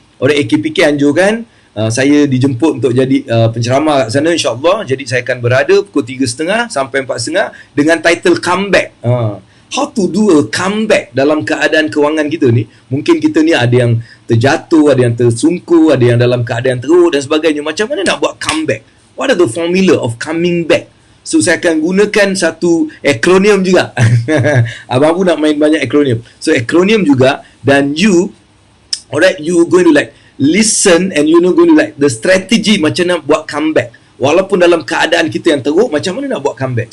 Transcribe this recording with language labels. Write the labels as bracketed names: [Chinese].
[Malay] Oleh AKPK anjurkan saya dijemput untuk jadi penceramah kat sana, insyaAllah. Jadi saya akan berada pukul 3.30 sampai 4.30 dengan title comeback. [English] How to do a comeback [Malay] dalam keadaan kewangan kita ni. Mungkin kita ni ada yang terjatuh, ada yang tersungkur, ada yang dalam keadaan teruk dan sebagainya. Macam mana nak buat comeback? [English] What are the formula of coming back? [Malay] So saya akan gunakan satu akronim juga. Abang Abu nak main banyak akronim. So akronim juga, dan [English] alright, you going to listen and you know going to the strategy [Malay] macam mana buat comeback. Walaupun dalam keadaan kita yang teruk, macam mana nak buat comeback.